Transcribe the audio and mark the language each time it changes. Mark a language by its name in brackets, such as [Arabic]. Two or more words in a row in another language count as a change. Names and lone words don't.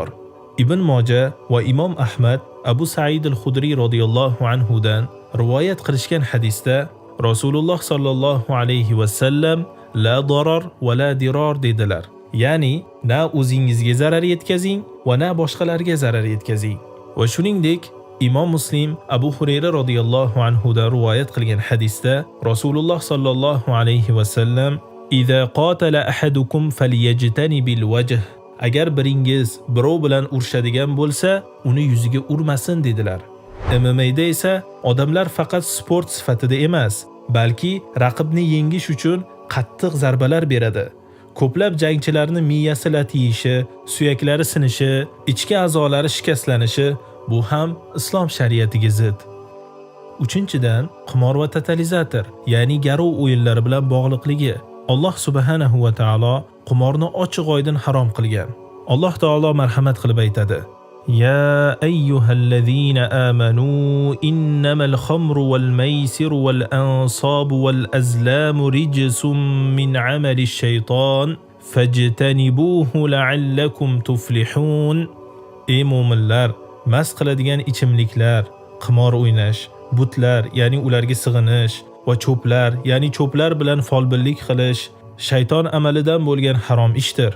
[Uzbek] Ibn Moja va Imom Ahmad Abu Sa'id al-Khudri [Arabic] رضي الله عنه [Uzbek] dan rivoyat qilishgan hadisda Rasululloh [Arabic] صلى الله عليه وسلم لا ضرر ولا ضرار [Uzbek] dedilar. Ya'ni, na o'zingizga zarar yetkazing va na boshqalarga zarar yetkazing. Va shuningdek, Imom Muslim Abu Hurayra [Arabic] رضي الله عنه [Uzbek] dan rivoyat qilgan hadisda Rasululloh [Arabic] صلى الله عليه وسلم "إذا قاتل أحدكم فليجتنب الوجه." [Uzbek] Agar biringiz birov bilan urishadigan bo'lsa, uni yuziga urmasin dedilar. MMA'da esa odamlar faqat sport sifatida emas, balki raqibni yengish uchun qattiq zarbalar beradi. Ko'plab jangchilarni miyasi latiyishi, suyaklari sinishi, ichki a'zolari shikastlanishi bu ham islom shariatiga zid. Uchinchidan, qimor va totalizator, ya'ni garov o'yinlari bilan bog'liqligi. Alloh [Arabic] سبحانه وتعالى [Uzbek] qimorni ochiq-oydin harom qilgan. Alloh taolo marhamat qilib aytadi: [Arabic] "يا أيها الذين آمنوا إنما الخمر والميسر والأنصاب والأزلام رجس من عمل الشيطان فاجتنبوه لعلكم تفلحون." [Uzbek] Ey mu'minlar, mast qiladigan ichimliklar, qimor o'ynash, butlar, ya'ni ularga sig'inish va cho'plar, ya'ni cho'plar bilan folbinlik qilish shayton amalidan bo'lgan harom ishdir.